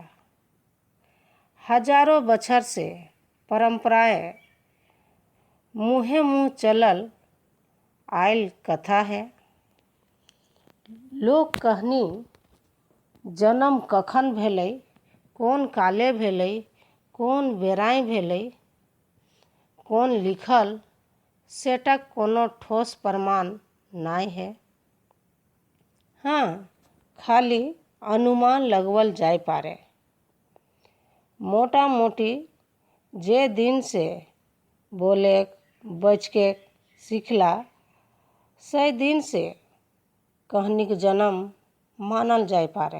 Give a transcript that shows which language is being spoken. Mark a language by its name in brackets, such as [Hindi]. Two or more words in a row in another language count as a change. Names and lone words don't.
[Maithili] हजारों बछर से परंपराएं मुँहे मुँह चलल आयल कथा है। लोक कहानी जन्म कखन भेलै, कोन काले भेलै, कोन बेराय भेलै, कोन लिखल, सेटक कोनो ठोस प्रमाण नहीं है। हाँ, खाली अनुमान लगवल जाय पारे। मोटा मोटी जे दिन से बोले बचके सीखला से दिन से कहानी के जन्म मानल जाय पारे।